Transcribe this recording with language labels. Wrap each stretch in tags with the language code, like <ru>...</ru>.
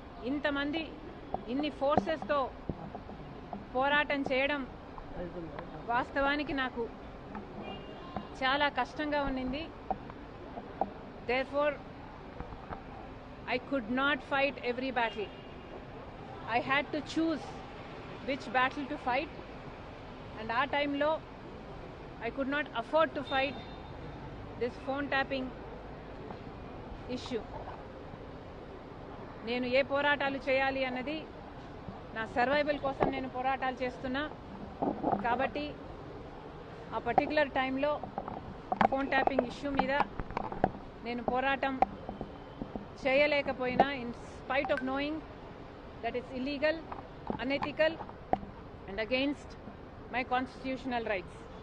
<te>ఇంతమంది ఇన్ని ఫోర్సెస్తో పోరాటం చేయడం వాస్తవానికి నాకు చాలా కష్టంగా ఉన్నింది.</te> <en>Therefore, I could not fight every battle. I had to choose which battle to fight, and our time lo I could not afford to fight this phone tapping issue.</en> <te>నేను ఏ పోరాటాలు చేయాలి అన్నది నా సర్వైవల్ కోసం నేను పోరాటాలు చేస్తున్నా. కాబట్టి ఆ పర్టికులర్ టైంలో ఫోన్ ట్యాపింగ్ ఇష్యూ మీద నేను పోరాటం చేయలేకపోయినా,</te> <en>In spite of knowing that it's illegal, unethical and against my constitutional rights.</en>